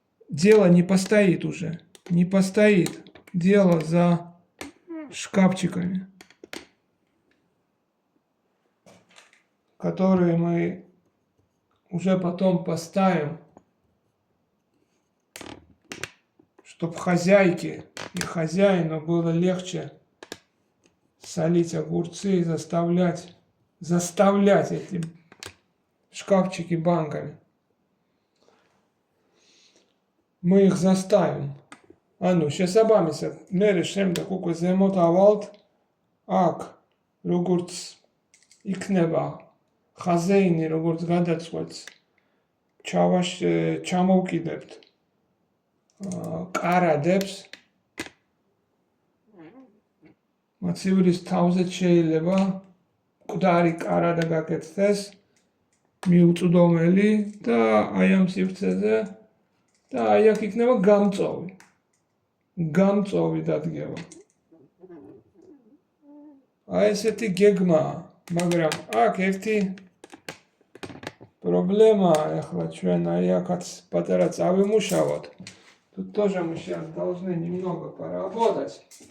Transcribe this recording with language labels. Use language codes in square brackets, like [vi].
[ru] Дело не постоит уже. Не постоит. Дело за шкафчиками, которые мы уже потом поставим, чтобы хозяйке и хозяину было легче солить огурцы и заставлять эти шкафчики банками. Мы их заставим. [ka] შესაბამისად, მე შემდეგ უკვე ზემოთ ავალთ აქ როგორც იქნება ხაზეინი როგორც გადაწყვეტს ჩამოვკიდებთ კარადებს მოცივრის თავზე შეიძლება მკვდარი კარადა გაკეთდეს მიუწვდომელი და აი ამ სივრცეზე და აი აქ იქნება გამწოვი დადგება. აი ესეთი გეგმაა, მაგრამ აქ ერთი პრობლემაა, ეხლა ჩვენ აი აქაც პატარა წავიმუშავოთ. [ru] Тут тоже мы сейчас должны немного поработать.